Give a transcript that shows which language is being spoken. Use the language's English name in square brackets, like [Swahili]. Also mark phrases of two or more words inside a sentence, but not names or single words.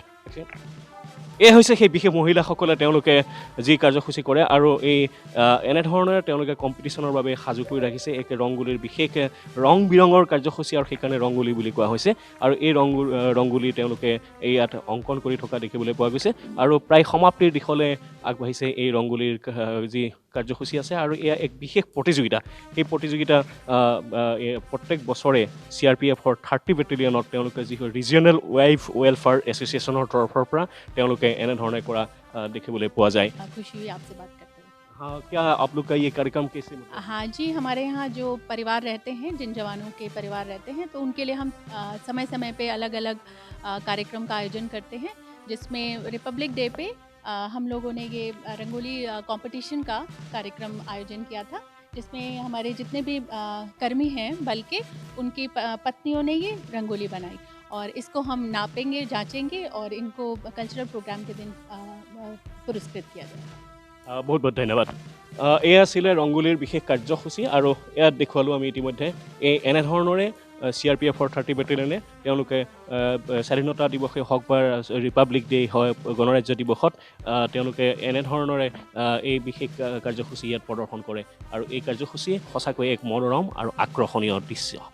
[Assamese] এই হৈছে সেই বিশেষ মহিলাসকলে তেওঁলোকে যি কাৰ্যসূচী কৰে আৰু এই এনেধৰণেৰে তেওঁলোকে কম্পিটিশ্যনৰ বাবে সাজু কৰি ৰাখিছে এক ৰংগুলিৰ বিশেষ ৰং বিৰঙৰ কাৰ্যসূচী আৰু সেইকাৰণে ৰংগুলি বুলি কোৱা হৈছে আৰু এই ৰংগুলি তেওঁলোকে ইয়াত অংকন কৰি থকা দেখিবলৈ পোৱা গৈছে আৰু প্ৰায় সমাপ্তিৰ দিশলৈ আগবাঢ়িছে এই ৰংগুলিৰ যি কাৰ্যসূচী আছে আৰু এয়া এক বিশেষ প্ৰতিযোগিতা। এই প্ৰতিযোগিতা প্ৰত্যেক বছৰে CRPFৰ 30 বেটেলিয়নত তেওঁলোকে যি ৰিজিয়নেল ৱাইফ ৱেলফেয়াৰ এছ'চিয়েশ্যনৰ তৰফৰ পৰা তেওঁলোকে এনেধৰণে কৰা দেখিবলৈ পোৱা যায়। [Hindi] खुशी हुई आपसे बात करते हुए। हाँ, क्या आप लोग का ये कार्यक्रम कैसे हाँ जी, हमारे यहाँ जो परिवार रहते हैं, जिन जवानों के परिवार रहते हैं, तो उनके लिए हम समय समय पे अलग अलग कार्यक्रम का आयोजन करते हैं, जिसमें रिपब्लिक डे पे हम लोगों ने ये रंगोली कंपटीशन का कार्यक्रम आयोजन किया था, जिसमें हमारे जितने भी कर्मी हैं बल के उनकी पत्नियों ने ये रंगोली बनाई और इसको हम नापेंगे, जांचेंगे और इनको [English] cultural programme [Hindi] के दिन पुरस्कृत किया जाएगा। बहुत बहुत धन्यवाद। [Assamese] এয়া আছিলে ৰংগুলিৰ বিশেষ কাৰ্যসূচী আৰু ইয়াত দেখুৱালোঁ আমি ইতিমধ্যে এনেধৰণৰে CRPF 30 বেটেলিয়নে তেওঁলোকে স্বাধীনতা দিৱসেই হওক বা ৰিপাব্লিক ডে হয় গণৰাজ্য দিৱসত তেওঁলোকে এনেধৰণৰে এই বিশেষ কাৰ্যসূচী ইয়াত প্ৰদৰ্শন কৰে আৰু এই কাৰ্যসূচী সঁচাকৈ এক মনোৰম আৰু আকৰ্ষণীয় দৃশ্য।